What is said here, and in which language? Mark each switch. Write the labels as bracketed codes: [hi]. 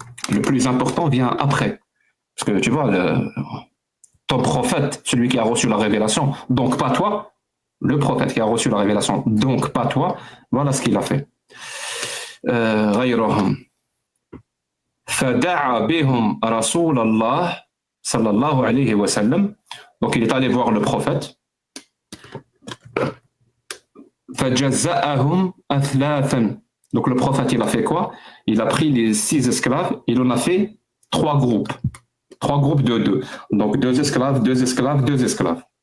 [fr] Le plus important vient après. Parce que tu vois, ton prophète, celui qui a reçu la révélation, donc pas toi, le prophète qui a reçu la révélation, donc pas toi, voilà ce qu'il a fait. [ar] غيرهم فدعا بهم رسول الله صلى الله عليه وسلم. [fr] Donc il est allé voir le prophète. [ar] فجزأهم أثلاثا. [fr] Donc le prophète, il a fait quoi? Il a pris les 6 esclaves, il en a fait 3 groupes. 3 groupes de 2. Donc 2 esclaves, 2 esclaves, 2 esclaves.